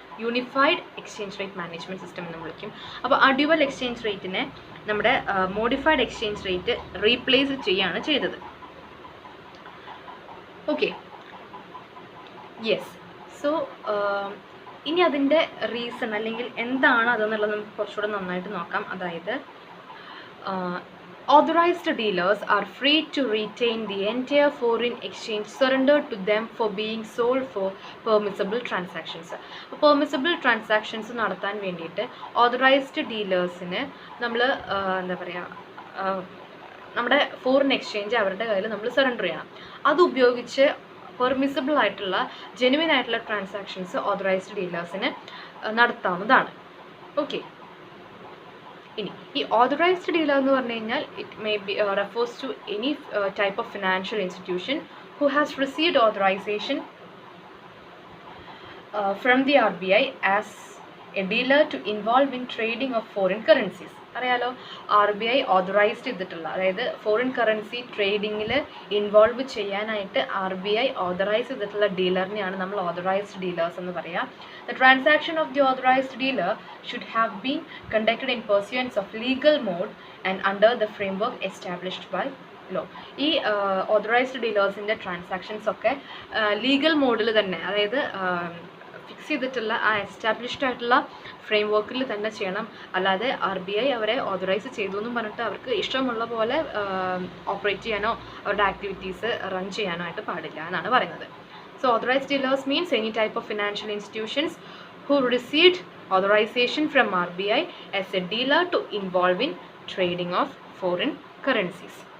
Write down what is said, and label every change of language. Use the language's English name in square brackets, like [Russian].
[Malayalam] Unified exchange rate management system എന്നും വിളിക്കും. അപ്പോൾ ആ ഡ്യുവൽ എക്സ്ചേഞ്ച് റേറ്റിനെ നമ്മുടെ മോഡിഫൈഡ് എക്സ്ചേഞ്ച് റേറ്റ് റീപ്ലേസ് ചെയ്യുകയാണ് ചെയ്തത്. Okay, yes. സോ ഇനി അതിൻ്റെ റീസൺ അല്ലെങ്കിൽ എന്താണ് അതെന്നുള്ളത് നമുക്ക് കുറച്ചുകൂടെ നന്നായിട്ട് നോക്കാം. [English] അതായത് authorized dealers are free to retain the entire foreign exchange surrendered to them for being sold for permissible transactions. [Malayalam] Permissible transactions നടത്താൻ വേണ്ടിയിട്ട് ഓതറൈസ്ഡ് ഡീലേഴ്സിന് നമ്മൾ എന്താ പറയുക, നമ്മുടെ ഫോറിൻ എക്സ്ചേഞ്ച് അവരുടെ കയ്യിൽ നമ്മൾ സറണ്ടർ ചെയ്യണം. അത് ഉപയോഗിച്ച് പെർമിസിബിൾ ആയിട്ടുള്ള ജെനുവിൻ ആയിട്ടുള്ള ട്രാൻസാക്ഷൻസ് ഓതറൈസ്ഡ് ഡീലേഴ്സിന് നടത്താവുന്നതാണ്. [English] okay, [Malayalam] ഇനി ഈ ഓതറൈസ്ഡ് ഡീലർ എന്ന് പറഞ്ഞു കഴിഞ്ഞാൽ [English] It may be refers to any type of financial institution who has received authorization from the RBI as a dealer to involve in trading of foreign currencies. [Malayalam] അറിയാലോ, RBI authorised ചെയ്തിട്ടുള്ള, അതായത് foreign currency ട്രേഡിങ്ങിൽ involve ചെയ്യാനായിട്ട് RBI authorise ചെയ്തിട്ടുള്ള ഡീലറിനെയാണ് നമ്മൾ authorised dealers എന്ന് പറയുക. [English] The transaction of the authorized dealer should have been conducted in pursuance of legal mode and under the framework established by law. [Malayalam] ഈ authorised ഡീലേഴ്സിൻ്റെ transactions ഒക്കെ legal മോഡിൽ തന്നെ, അതായത് ഫിക്സ് ചെയ്തിട്ടുള്ള ആ എസ്റ്റാബ്ലിഷ്ഡ് ആയിട്ടുള്ള ഫ്രെയിം വർക്കിൽ തന്നെ ചെയ്യണം. അല്ലാതെ RBI അവരെ ഓതറൈസ് ചെയ്തു എന്നും പറഞ്ഞിട്ട് അവർക്ക് ഇഷ്ടമുള്ള പോലെ ഓപ്പറേറ്റ് ചെയ്യാനോ അവരുടെ ആക്ടിവിറ്റീസ് റൺ ചെയ്യാനോ ആയിട്ട് പാടില്ല എന്നാണ് പറയുന്നത്. [English] So authorized dealers means any type of financial institutions who received authorization from RBI as a dealer to involve in trading of foreign currencies.